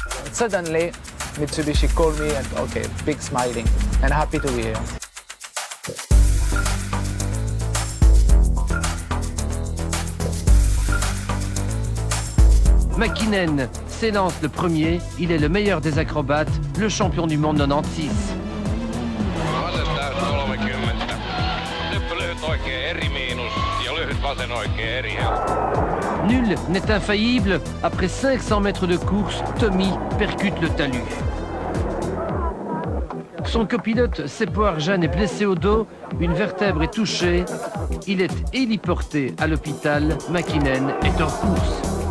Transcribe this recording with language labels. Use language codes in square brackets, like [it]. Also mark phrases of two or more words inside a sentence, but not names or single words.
[en] Suddenly, Mitsubishi called me and okay, big smiling and happy to be here. [fr] Mäkinen s'élance le premier, il est le meilleur des acrobates, le champion du monde 96. [fi] Vasen täys 30. Nyt lyhyt oikea eri miinus ja lyhyt vasen oikea eri. [fr] Nul n'est infaillible, après 500 mètres de course, Tommy percute le talus. Son copilote Seppo Arjan est blessé au dos, une vertèbre est touchée, il est héliporté à l'hôpital, Mäkinen est en course.